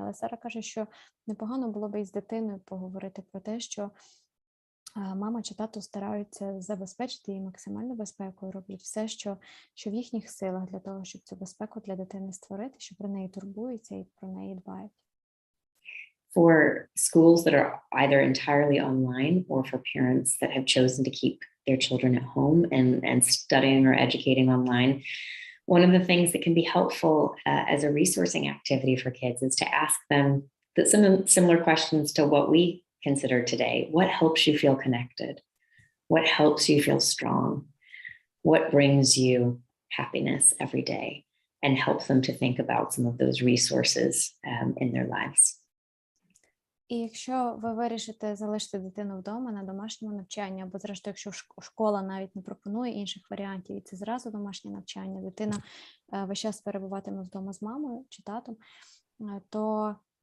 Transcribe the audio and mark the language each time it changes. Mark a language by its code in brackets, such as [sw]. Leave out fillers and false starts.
[uk] Але Сара каже, що непогано було би із дитиною поговорити про те, що мама чи тато стараються забезпечити їй максимальну безпеку, роблять все, що в їхніх силах для того, щоб цю безпеку для дитини створити, що про неї турбуються і про неї дбають. [en] For schools that are either entirely online or for parents that have chosen to keep their children at home and studying or educating online, one of the things that can be helpful as a resourcing activity for kids is to ask them some similar questions to what we consider today. What helps you feel connected? What helps you feel strong? What brings you happiness every day? And help them to think about some of those resources in their lives. [uk] І якщо ви вирішите залишити дитину вдома на домашньому навчанні, або зрештою, якщо школа навіть не пропонує інших варіантів, і це зразу домашнє навчання, дитина весь час перебуватиме вдома з мамою чи татом, то